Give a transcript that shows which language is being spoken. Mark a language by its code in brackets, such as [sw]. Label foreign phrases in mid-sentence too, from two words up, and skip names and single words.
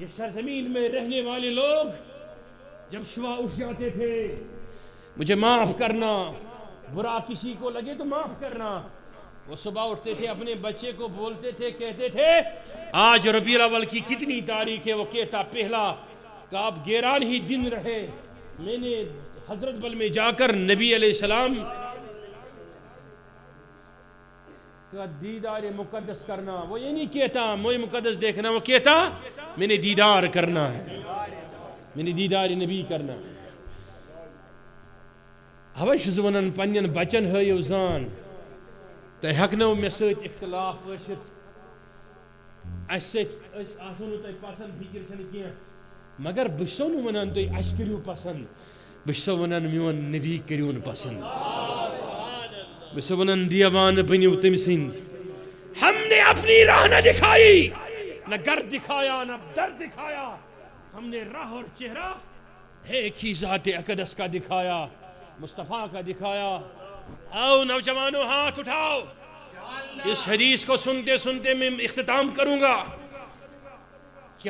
[ur] سرزمین میں رہنے والے لوگ جب صبح اٹھ جاتے تھے مجھے معاف کرنا برا کسی کو لگے تو معاف کرنا وہ صبح اٹھتے تھے اپنے بچے کو بولتے تھے کہتے تھے آج ربیع الاول کی کتنی تاریخ ہے وہ کہتا پہلا کہ آپ 11 ہی دن رہے میں نے حضرت بل میں جا کر نبی علیہ السلام کا دیدار مقدس کرنا وہ یہ نہیں کہتا موئی مقدس دیکھنا وہ کہتا میں نے دیدار کرنا ہے میں نے دیدار نبی کرنا ہے [ks] ہوش زونن پنن بچن ہیو زان تہ ہکنو مے سۭتۍ اختلاف ٲسِتھ اَسہِ سۭتۍ أسۍ آسو نہٕ تۄہہِ پسنٛد فِکر چھنہٕ کینٛہہ مگر بہٕ چھُسو نہٕ وَنان تُہۍ اَسہِ کٔرِو پسنٛد بہٕ چھُسو وَنان میون نبی کٔرِوُن پسنٛد بہٕ چھُسو وَنان دیوانہٕ بٔنِو تٔمۍ سٕنٛدۍ [ur] ہم نے اپنی راہ نہ دکھائی نہ گر دکھایا نہ در دکھایا ہم نے راہ اور چہرہ ایک ہی ذات اقدس کا دکھایا مصطفیٰ کا دکھایا آؤ نوجوانوں ہاتھ اٹھاؤ اس حدیث کو سنتے سنتے میں اختتام کروں گا کیا